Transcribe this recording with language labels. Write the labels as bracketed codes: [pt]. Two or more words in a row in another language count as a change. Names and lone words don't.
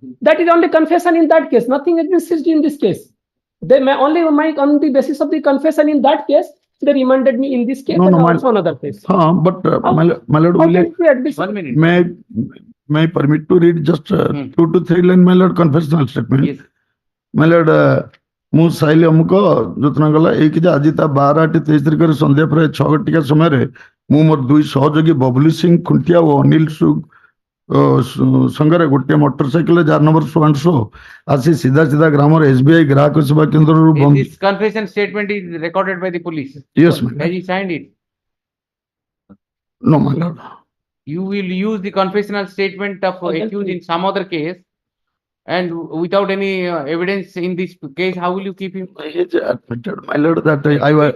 [en] That is only confession in that case. Nothing has been seized in this case. They may only on the basis of the confession in that case, they remanded me in this case and also another case. But my lord, 1 minute. may I permit to read just 2 to 3 line, my lord, confessional statement. Yes. My lord, [or] ମୁଁ ସାଇଲି ଅମୁକ ଯୋତନା ଗଲା ଏଇକି ଯେ ଆଜି ତା 12:23 ତାରିଖରେ ସନ୍ଧ୍ୟା ପ୍ରାୟ 6 ଘଟିକା ସମୟରେ ମୁଁ ମୋର 2 ସହଯୋଗୀ ବବଲୀ ସିଂ ଖୁଣ୍ଟିଆ ଓ ଅନିଲ ସଙ୍ଗରେ ଗୋଟେ ମୋଟରସାଇକେଲ 4 ନମ୍ବର 100 ଆସି ସିଧା ଗ୍ରାମର SBI ଗ୍ରାହକ ସେବା କେନ୍ଦ୍ର [en] This confession statement is recorded by the police. Yes, ma'am. Has he signed it? No, my lord. You will use the confessional statement of accused in some other case, and without any evidence in this case, how will you keep him? Admitted, my lord, that I was.